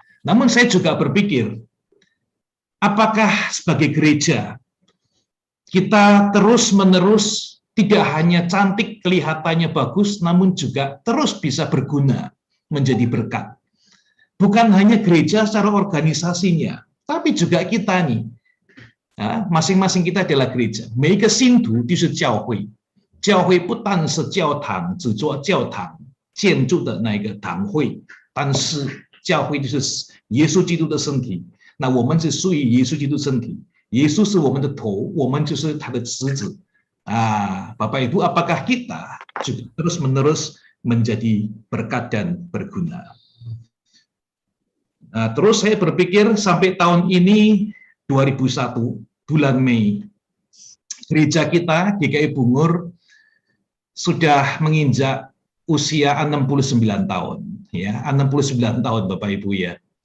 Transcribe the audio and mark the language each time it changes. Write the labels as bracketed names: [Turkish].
[Indonesian] Namun saya juga berpikir, apakah sebagai gereja kita terus-menerus tidak hanya cantik, kelihatannya bagus, namun juga terus bisa berguna menjadi berkat. Bukan hanya gereja secara organisasinya, tapi juga kita nih. Masing-masing kita adalah gereja. [Chinese] 每一个信徒就是教会，教会不但是教堂，只做教堂建筑的那个堂会，但是教会就是耶稣基督的身体。那我们是属于耶稣基督身体，耶稣是我们的头，我们就是他的子子。 [Indonesian] Bapak Ibu, apakah kita juga terus-menerus menjadi berkat dan berguna? Nah, terus saya berpikir sampai tahun ini 2001 bulan Mei, gereja kita GKI Bungur sudah menginjak usia 69 tahun, ya, 69 tahun Bapak Ibu ya.